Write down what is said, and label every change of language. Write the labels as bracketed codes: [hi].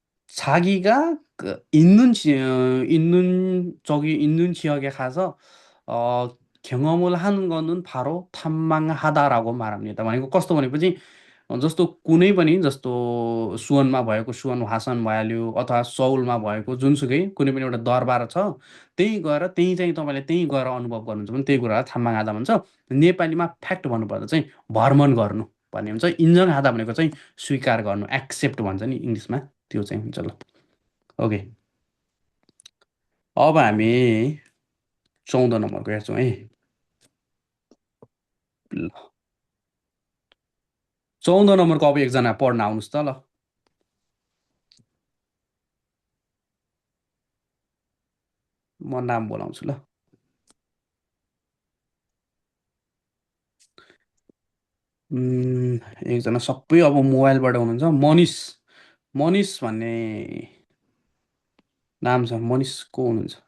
[ko] 자기가 있는 저기 있는 지역에 가서 경험을 하는 거는 바로 탐망하다라고 말합니다. [ne] भनेको कस्तो भनेपछि जस्तो कुनै पनि जस्तो सुवनमा भएको सुवन भाषण भइहाल्यो, अथवा सौलमा भएको जुनसुकै कुनै पनि एउटा दरबार छ, त्यही गएर त्यही चाहिँ तपाईँले त्यही गएर अनुभव गर्नुहुन्छ भने त्यही कुरालाई थाम्बाङ हादा भन्छ। नेपालीमा फ्याक्ट भन्नुपर्दा चाहिँ भ्रमण गर्नु भन्ने हुन्छ। इन्जङ हादा भनेको चाहिँ स्वीकार गर्नु, एक्सेप्ट भन्छ नि इङ्ग्लिसमा, त्यो चाहिँ हुन्छ। ल ओके, अब हामी 14 नम्बरको हेर्छौँ है। ल 14 नम्बरको अब एकजना पढ्न आउनुहोस् त। ल म नाम बोलाउँछु। ल एकजना सबै अब मोबाइलबाट हुनुहुन्छ, मनिष भन्ने नाम छ। मनिष को हुनुहुन्छ?